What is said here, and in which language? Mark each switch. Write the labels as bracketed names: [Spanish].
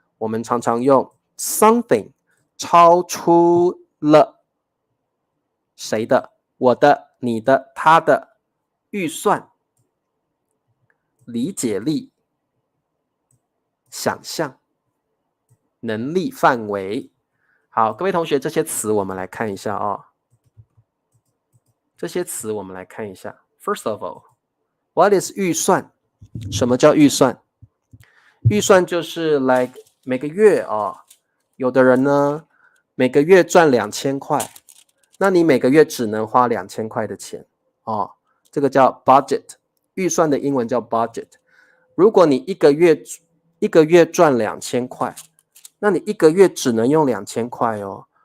[Chinese] 我们常常用 something 超出了谁的，我的，你的，他的预算、理解力、想象、能力范围。好，各位同学，这些词我们来看一下这些词我们来看一下。 [English] First of all, what is 预算？ [Chinese] 什么叫预算？预算就是 like 每个月有的人呢每个月赚2000块，那你每个月只能花2000块的钱哦，这个叫 budget， 预算的英文叫 budget。如果你一个月赚2000块，那你一个月只能用2000块哦。